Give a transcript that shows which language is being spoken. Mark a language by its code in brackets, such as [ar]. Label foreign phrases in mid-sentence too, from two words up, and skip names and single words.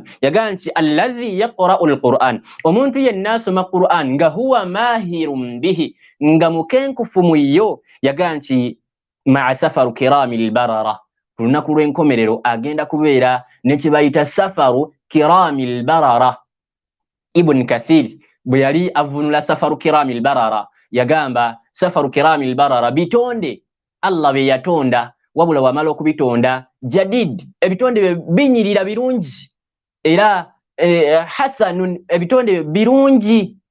[lg] Yagamba nti [ar] الذي يقرأ القرآن, [lg] omuntu yenna asoma Qur'an nga [ar] هو ماهر به, [lg] nga mukenkufu muyo. Yagamba nti [ar] مع السفرة الكرام البررة, [lg] ku lunaku lw'enkomerero agenda kubeera ne kye bayita [ar] السفرة الكرام البررة. [lg] Ibn Kathir bwe yali avunula [ar] السفرة الكرام البررة [lg] yagamba [ar] السفرة الكرام البررة [lg] bitonde Allah be yatonda, wabula wamala okubitonda jadid, ebitonde binyirira birungi, era hasanun, ebitonde birungi.